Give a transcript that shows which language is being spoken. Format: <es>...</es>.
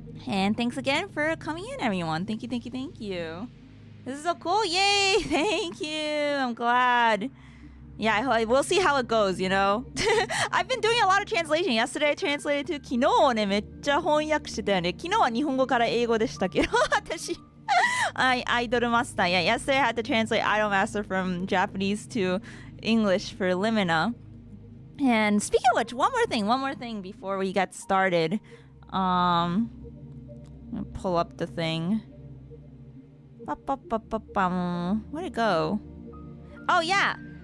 <en>And thanks again for coming in, everyone. Thank you, thank you, thank you. This is so cool. Yay! Thank you. I'm glad. Yeah, we'll see how it goes, you know? I've been doing a lot of translation. Yesterday I translated to</en> <ja>昨日ね、めっちゃ翻訳してたよね。昨日は日本語から英語でしたけど、私、Idol Master.</ja> <en>Yeah, yesterday I had to translate Idol Master from Japanese to English for Limina. And speaking of which, one more thing before we get started. I'm gonna pull up the thing. Where'd it go? Oh, yeah.</en>